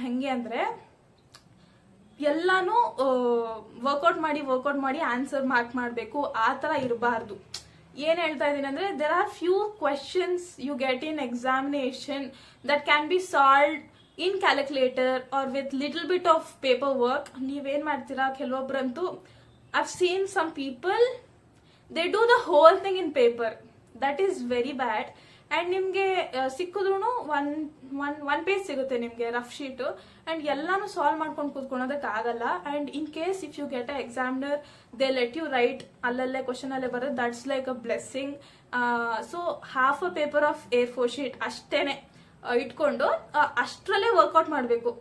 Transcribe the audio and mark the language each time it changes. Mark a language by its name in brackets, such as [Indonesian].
[Kannada] ಹೆಂಗೆ ಅಂದ್ರೆ, ಎಲ್ಲಾನು ವರ್ಕೌಟ್ ಮಾಡಿ ಆನ್ಸರ್ ಮಾರ್ಕ್ ಮಾಡಬೇಕು. ಆ ಥರ ಇರಬಾರ್ದು. ಏನ್ ಹೇಳ್ತಾ ಇದೀನಿ ಅಂದ್ರೆ, [English] There are few questions you get in examination that can be solved in calculator or with little bit of paper work. [Kannada] ನೀವೇನ್ ಮಾಡ್ತೀರಾ, ಕೆಲವೊಬ್ರಂತೂ [English] I've seen some people, they do the whole thing in paper. That is very bad. [Kannada] And ನಿಮ್ಗೆ ಸಿಕ್ಕಿದ್ರು one page ಸಿಗುತ್ತೆ ನಿಮ್ಗೆ rough sheet, and ಎಲ್ಲಾನು solve ಮಾಡ್ಕೊಂಡು ಕೂತ್ಕೊಳೋದಕ್ಕೆ ಆಗಲ್ಲ. [English] and in case if you get a examiner, they let you write [Kannada] ಅಲ್ಲಲ್ಲೇ question ಅಲ್ಲೇ ಬರೋದು, [English] That's like a blessing. So half a paper of A4 sheet [Kannada] ಅಷ್ಟೇನೆ ಇಟ್ಕೊಂಡು ಅಷ್ಟರಲ್ಲೇ ವರ್ಕೌಟ್ ಮಾಡಬೇಕು.